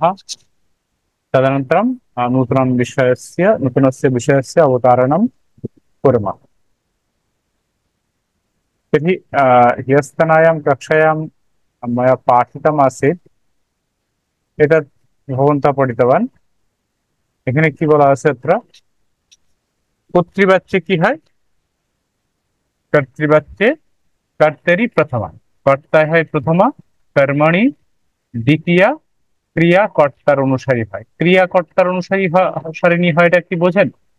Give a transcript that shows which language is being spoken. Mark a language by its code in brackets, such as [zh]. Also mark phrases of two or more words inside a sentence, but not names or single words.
[sa] तदनन्तरं नूतनस्य विषयस्य अवतारणं कुर्मः। तर्हि ह्यस्तनायां कक्षायां मया पाठितमासीत्, एतत् भवन्तः पठितवान्। [bn] এখানে কি বলা আছে? अत्र কর্তৃবাচ্যে কি হয়? কর্তৃবাচ্যে [sa] কর্তারি প্রথমা, [bn] কর্তা হয় প্রথমা, [sa] কর্মণি দ্বিতীয়া, [bn] ক্রিয়া কর্তার অনুসারী হয়। ক্রিয়া কর্তার সারিণী হয়, এটা কি বোঝেন?